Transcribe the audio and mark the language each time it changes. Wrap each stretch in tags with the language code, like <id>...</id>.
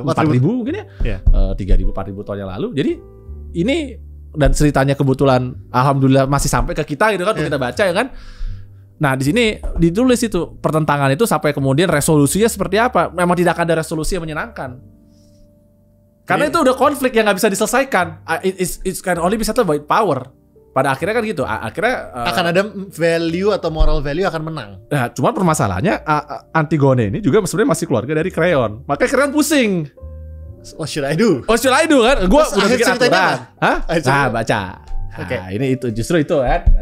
<id>4.000 mungkin ya, 3.000 4.000 tahun yang lalu. Jadi ini dan ceritanya kebetulan alhamdulillah masih sampai ke kita gitu kan, kita baca ya kan. Nah di sini ditulis itu pertentangan itu sampai kemudian resolusinya seperti apa. Memang tidak ada resolusi yang menyenangkan. Karena itu udah konflik yang nggak bisa diselesaikan.</id> <en>It can only be settled by power.</en> <id>Pada akhirnya kan gitu. Akhirnya akan ada value atau moral value akan menang. Nah, cuman permasalahannya Antigone ini juga sebenarnya masih keluarga dari Creon. Makanya Creon pusing.</id> <en>What should I do? What should I do</en> <id>kan? Gue udah bikin aturan. Hah? Nah baca. Oke. Nah, ini itu justru itu kan.</id>